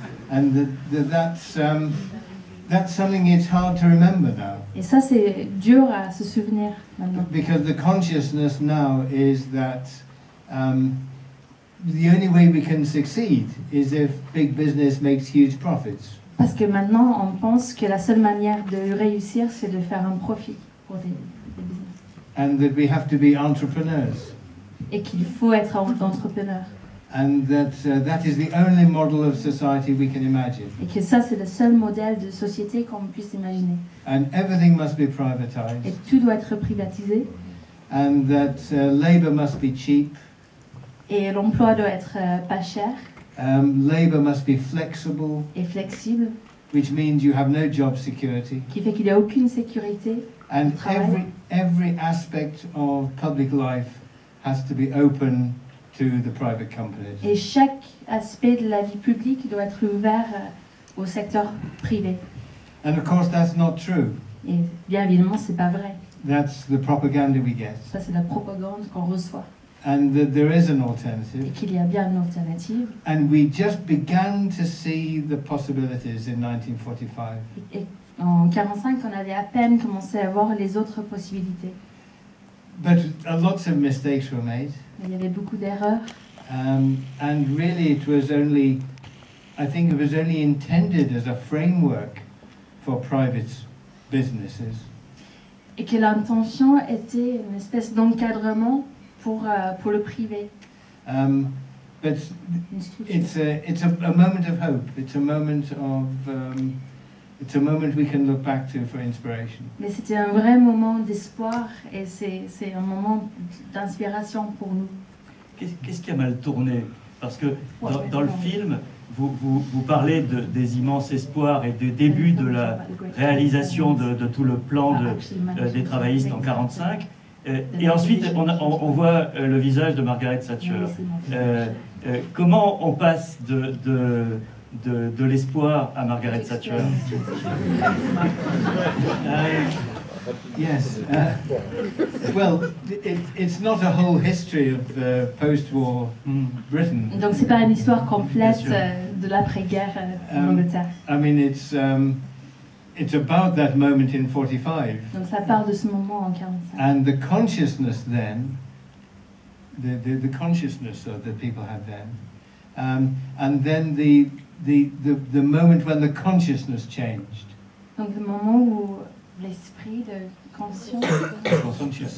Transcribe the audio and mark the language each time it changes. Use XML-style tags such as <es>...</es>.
<en>And that's something it's hard to remember now.</en> <fr>Et ça, c'est dur à se souvenir maintenant.</fr> <en>Because the consciousness now is that the only way we can succeed is if big business makes huge profits.</en> <fr>Parce que maintenant, on pense que la seule manière de réussir, c'est de faire un profit pour des business.</fr> <en>And that we have to be entrepreneurs.</en> <fr>Et qu'il faut être entrepreneur.</fr> <en>And that that is the only model of society we can imagine.</en> <fr>Et que ça, c'est le seul modèle de société qu'on puisse imaginer.</fr> <en>And everything must be privatized.</en> <fr>Et tout doit être privatisé.</fr> <en>And that labor must be cheap.</en> <fr>Et l'emploi doit être pas cher.</fr> <en>Labor must be flexible.</en> <fr>Et flexible.</fr> <en>which means you have no job security.</en> <fr>qui fait qu'il n'y a aucune sécurité.</fr> <en>And</en> <fr>Travail.</fr> <en>every aspect of public life has to be open to the private companies.</en> <fr>Et chaque aspect de la vie publique doit être ouvert au secteur privé.</fr> <en>And of course that's not true.</en> <fr>Et bien évidemment, c'est pas vrai.</fr> <en>That's the propaganda we get.</en> <fr>Ça, c'est la propagande qu'on reçoit.</fr> <en>And that there is an</en> <fr>Et</fr> <en>alternative.</en> <fr>qu'il y a bien une alternative.</fr> <en>And we just began to see the possibilities in 1945.</en> <fr>Et en 1945, on avait à peine commencé à voir les autres possibilités.</fr> <en>But lots of mistakes were made.</en> <fr>Il y avait beaucoup d'erreurs.</fr> <en>And really it was only, I think it was only intended as a framework for private businesses.</en> <fr>Et que l'intention était une espèce d'encadrement pour le privé.</fr> <en>But</en> <fr>Une structure.</fr> <en>it's a moment of hope. It's a moment of it's a moment we can look back to for inspiration.</en> <fr>Mais c'était un vrai moment d'espoir et c'est un moment d'inspiration pour nous. Qu'est-ce qui a mal tourné? Parce que dans le film, vous parlez des immenses espoirs et du début de la réalisation de tout le plan des travaillistes en 1945. Et ensuite, on voit le visage de Margaret Thatcher. Comment on passe de l'espoir à Margaret Thatcher?</fr> <en>Yes. Well, it's not a whole history of post-war Britain.</en> <fr>Donc c'est pas une histoire complète Bien sûr. de l'après-guerre en Angleterre.</fr> <en>I mean, it's about that moment in 45.</en> <fr>Donc ça part de ce moment en 1945.</fr> <en>And the consciousness then, the consciousness that people had then, and then the moment when the consciousness changed.</en> <fr>Donc le moment où l'esprit de conscience,</fr>